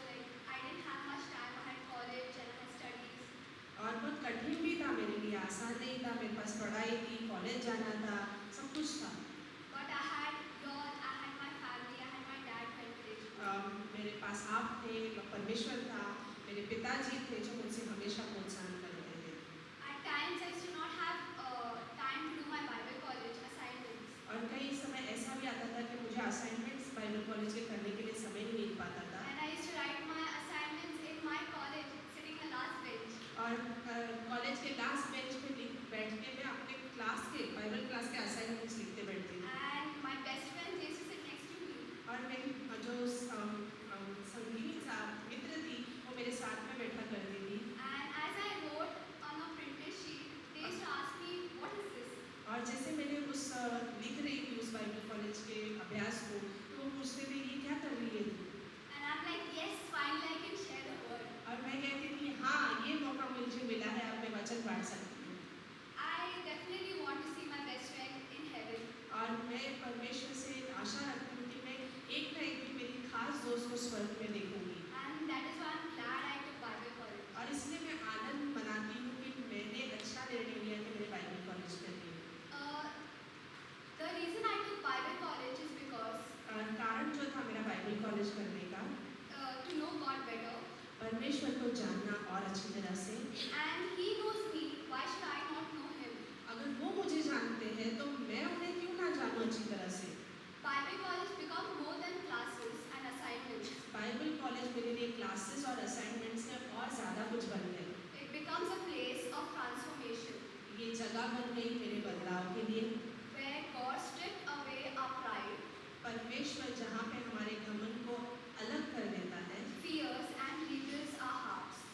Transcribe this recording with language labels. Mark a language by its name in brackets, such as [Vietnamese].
[English] Like I didn't have much time. I had college and I had studies. [Hindi] और बहुत कठिन भी था मेरे लिए, आसान नहीं था। मेरे पास पढ़ाई थी, कॉलेज जाना था, सब कुछ था। [English] But I had God. I had my family. I had my dad who encouraged me. [Hindi] मेरे पास आप थे, परमेश्वर था, मेरे पिताजी थे जो मुझसे हमेशा प्रोत्साहन करते थे। [English] At times I used to not have time to do my Bible college assignments. [Hindi] और कई समय ऐसा भी आता था कि मुझे असाइनमेंट्स बाइबल कॉलेज के करने के लिए समय नहीं मिल पाता था। [English] And I used to write my assignments in my college, sitting in the last bench. [Hindi] और कॉलेज के लास्ट बेंच पे बैठ के मैं अपने क्लास के बाइबल क्लास के असाइनमेंट्स लिखते बैठती थी। [English] And my best friend used to sit next to me. [Hindi] और मेरी जो संगीनी मित्र थी वो मेरे साथ में बैठा करती थी। [English] And as I wrote on a printed sheet, they used to ask me, "What is this?" [Hindi] और जैसे मैंने उस लिख रही थी उस बाइबल कॉलेज के अभ्यास को, तो वो पूछते थे ये क्या कर रही है तू? [English] And I'm like, "Yes, finally I can share the word." [Hindi] और मैं कहती थी हाँ, ये मौका मुझे मिला है, अब मैं वचन बांट सकती हूँ। [English] I definitely want to see my best friend in heaven. [Hindi] और मैं परमेश्वर से आशा रखती हूँ कि मैं एक ना एक दिन मेरी खास दोस्त को स्वर्ग में देखूंगी। [English] And that is why I'm glad I took Bible college. [Hindi] और इसलिए मैं आनंद मनाती हूँ कि मैंने अच्छा निर्णय लिया कि मेरे बाइबल कॉलेज करनी है। [English] The reason I took Bible college is because [Hindi] कारण जो था मेरा बाइबल कॉलेज करने का, [English] to know God better. [Hindi] परमेश्वर को जानना और अच्छी तरह से। [English] And He knows me. Why should I not know Him? [Hindi] अगर वो मुझे जानते हैं तो मैं उन्हें क्यों ना जानूं अच्छी तरह से। [English] Bible college become more than classes and assignments. [Hindi] Bible college मेरे लिए क्लासेस और असाइनमेंट्स से और ज़्यादा कुछ बन गए। [English] It becomes a place of transformation [Hindi] ये जगह बन गई मेरे बदलाव के लिए। [English] where God stripped away our pride, [Hindi] परमेश्वर जहाँ पे हमारे घमंड को अलग कर देता है [English] fears, and rebuilds our hearts.